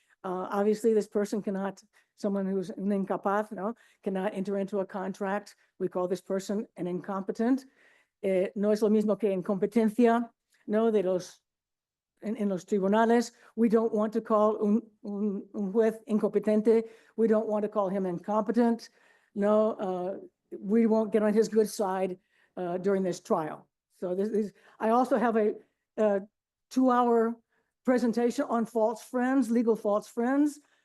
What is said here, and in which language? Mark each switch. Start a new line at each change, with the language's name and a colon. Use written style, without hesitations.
English: Obviously, this person cannot, someone who's an incapaz, no, cannot enter into a contract. We call this person an incompetent.
Spanish: No es lo mismo que incompetencia, no, de los in los tribunales.
English: We don't want to call
Spanish: un juez incompetente.
English: We don't want to call him incompetent. No, we won't get on his good side during this trial. So I also have a 2-hour presentation on false friends, legal false friends.